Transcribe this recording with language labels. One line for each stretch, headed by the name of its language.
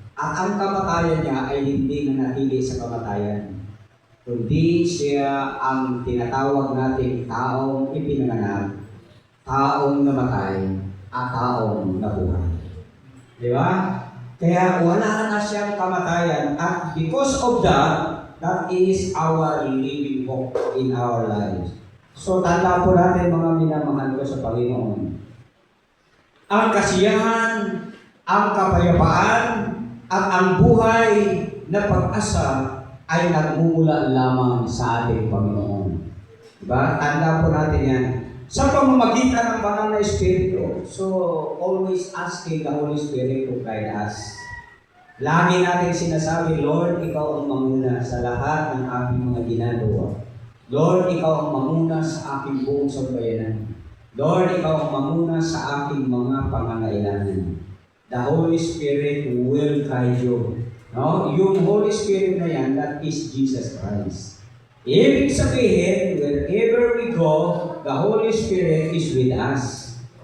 Filipino: At ang kamatayan niya ay hindi nanatili sa kamatayan. Kundi siya ang tinatawag nating taong ipinanganak, taong namatay, at taong nabuhay. Di ba? Kaya wala na siyang kamatayan.
English: At because of that, that is our living hope in our lives.
Filipino: So, tanda po natin mga minamahal ko sa Panginoon. Ang kasiyahan, ang kapayapaan, at ang buhay na pag-asa ay nagmumula lamang sa ating Panginoon. Diba? Tanda po natin yan. Sa pamamagitan ng banal na Espiritu, so
English: always asking the Holy Spirit to guide us.
Filipino: Lagi natin sinasabi, Lord, Ikaw ang mamuna sa lahat ng aking mga ginagawa. Lord, Ikaw ang mamuna sa aking buong sambayanan. Lord, Ikaw ang mamuna sa aking mga pangangailangan.
English: The Holy Spirit will guide you. No? Yung Holy Spirit na yan, that is Jesus Christ.
Filipino: Ibig sabihin,
English: wherever we go, the Holy Spirit is with us.